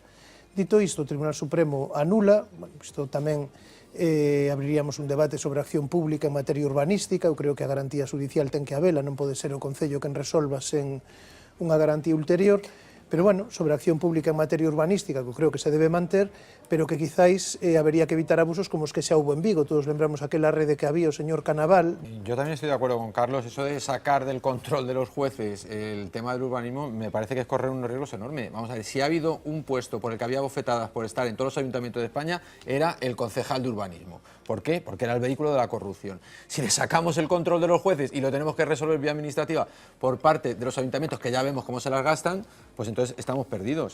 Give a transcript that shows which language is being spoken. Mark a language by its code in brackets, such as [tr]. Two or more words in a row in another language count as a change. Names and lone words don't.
[gl] Dito isto, o Tribunal Supremo anula, isto tamén abriríamos un debate sobre acción pública en materia urbanística, eu creo que a garantía judicial ten que habela, non pode ser o Concello quen resolva sen unha garantía ulterior, pero bueno, sobre acción pública en materia urbanística, que eu creo que se debe manter, pero que quizáis habería que evitar abusos como os que xa hubo en Vigo. Todos lembramos aquela rede que había o señor Canaval. [es] Yo también estoy de acuerdo con Carlos, eso de sacar del control de los jueces el tema del urbanismo me parece que es correr unos riesgos enormes. Vamos a ver, si ha habido un puesto por el que había bofetadas por estar en todos los ayuntamientos de España, era el concejal de urbanismo. ¿Por qué? Porque era el vehículo de la corrupción. Si le sacamos el control de los jueces y lo tenemos que resolver vía administrativa por parte de los ayuntamientos, que ya vemos cómo se las gastan, pues entonces estamos perdidos.